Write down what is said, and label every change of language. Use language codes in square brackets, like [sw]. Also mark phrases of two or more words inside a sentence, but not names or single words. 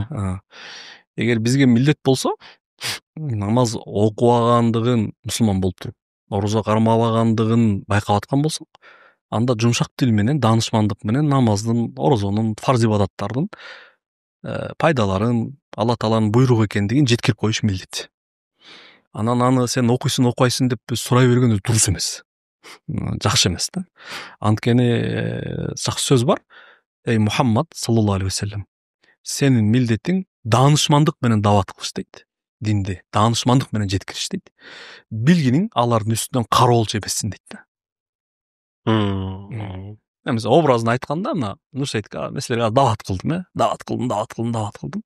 [ky] Эгер бизге милдет болсо, намаз окубагандыгын мусулман болуп туруп, орозо кармабагандыгын байкап аткан болсоң, анда жумшак тил менен, даанышмандык менен намаздын, орозонун, фарз ибадаттардын пайдаларын, Алла Тааланын буйругу экендигин жеткирип коюш милдет. Анан аны сен окуйсуң, окубайсың деп сурай берген дурус эмес. Жакшы эмес да. Анткени жакшы сөз бар. [ar] Эй Мухаммад صلى الله عليه وسلم, [ky] сенин милдетиң даанышмандык менен дават кылыш дейт. Динди даанышмандык менен жеткириш дейт. Билгиниң алардын үстүнөн кароолчу эмессиң дейт да. Эмесе образын айтканда, мына Нурсейитке мен силерге дават кылдым, дават кылдым.